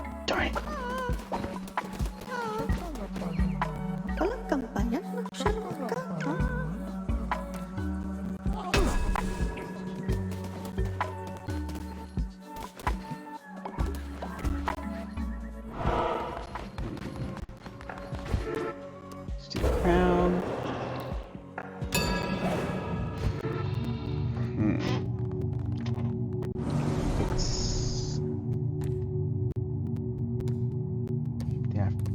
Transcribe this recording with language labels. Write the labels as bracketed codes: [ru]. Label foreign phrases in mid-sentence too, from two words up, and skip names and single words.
[en] Darn it! [id] Dalam kampanye masyarakat. [en] Let's do the crown. It's yeah.